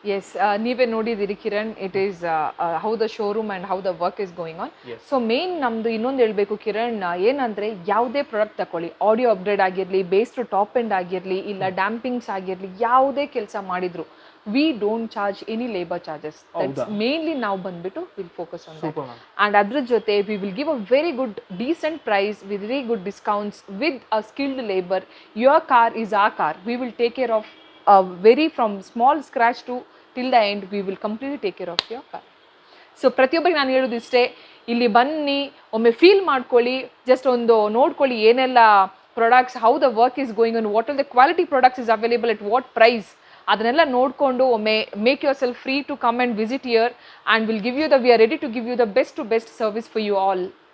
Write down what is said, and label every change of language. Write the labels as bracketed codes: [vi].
[en] yes, [kn] ನೀವೇ ನೋಡಿದಿರಿ [en] Kiran, it is how the showroom and how the work is going on. [kn] So main ನಮ್ಮದು ಇನ್ನೊಂದು ಹೇಳಬೇಕು ಕಿರಣ್, ಏನಂದರೆ ಯಾವುದೇ ಪ್ರಾಡಕ್ಟ್ ತಗೊಳ್ಳಿ, ಆಡಿಯೋ ಅಪ್ಗ್ರೇಡ್ ಆಗಿರಲಿ, ಬೇಸ್ ಟು ಟಾಪ್ ಎಂಡ್ ಆಗಿರಲಿ, ಇಲ್ಲ ಡ್ಯಾಂಪಿಂಗ್ಸ್ ಆಗಿರಲಿ, ಯಾವುದೇ ಕೆಲಸ ಮಾಡಿದ್ರು [en] we don't charge any labor charges. That's mainly now ಬಂದ್ಬಿಟ್ಟು we'll focus on that. And [kn] ಅದ್ರ ಜೊತೆ [en] we will give a very good decent price with very good discounts with a skilled labor. Your car is our car. We will take care of very from small scratch to till the end. We will completely take care of your car. [kn] So ಪ್ರತಿಯೊಬ್ಬರಿಗೆ ನಾನು ಹೇಳೋದು ಇಷ್ಟೇ, ಇಲ್ಲಿ ಬನ್ನಿ, ಒಮ್ಮೆ feel ಮಾಡ್ಕೊಳ್ಳಿ, just ಒಂದು ನೋಡ್ಕೊಳ್ಳಿ ಏನೆಲ್ಲ products, [en] how the work is going on, what are the quality products is available at what price, [kn] ಅದನ್ನೆಲ್ಲ ನೋಡಿಕೊಂಡು ಒಮ್ಮೆ [en] Make yourself free to come and visit here and will give you the we are ready to give you the best service for you all.